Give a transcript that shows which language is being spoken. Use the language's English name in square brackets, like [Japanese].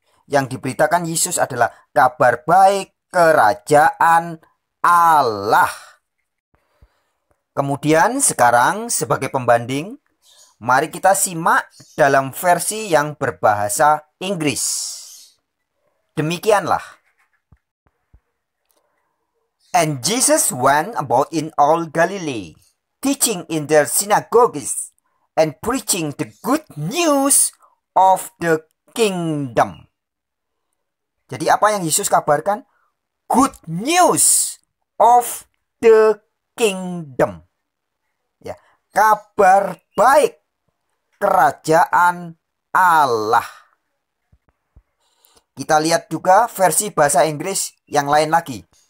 [Indonesian] Yang diberitakan Yesus adalah kabar baik kerajaan Allah. Kemudian sekarang sebagai pembanding, mari kita simak dalam versi yang berbahasa Inggris. Demikianlah. [English] And Jesus went about in all Galilee, teaching in their synagogues and preaching the good news of the kingdom. [Indonesian] Jadi apa yang Yesus kabarkan? [English] Good news of the kingdom. [Indonesian] Ya, kabar baik kerajaan Allah. Kita lihat juga versi bahasa Inggris yang lain lagi.